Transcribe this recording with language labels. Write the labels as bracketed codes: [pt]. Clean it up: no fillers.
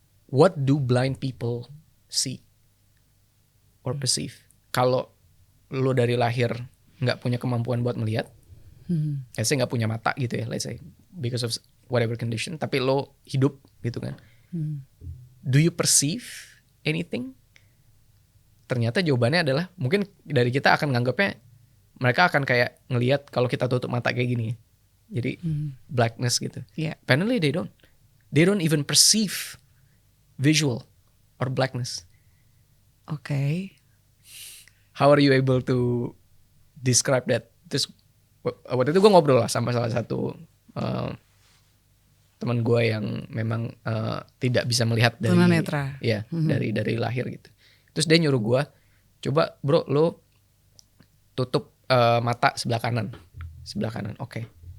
[en] What do blind people see or perceive? [id] Kalau lo dari lahir nggak punya kemampuan buat melihat, [en] let's say [id] nggak punya mata gitu ya, [en] let's say because of whatever condition, [id] tapi lo hidup gitu kan. [en] Do you perceive anything? [id] Ternyata jawabannya adalah mungkin dari kita akan nganggapnya mereka akan kayak ngelihat kalau kita tutup mata kayak gini. Jadi blackness gitu. [en] Yeah. Apparently they don't. They don't even perceive visual or blackness. Okay. How are you able to describe that? [id] Terus waktu itu gue ngobrol lah sama salah satu teman gue yang memang tidak bisa melihat dari tunanetra. Ya, dari lahir gitu. Terus dia nyuruh gue, coba bro lo tutup mata sebelah kanan. Oke.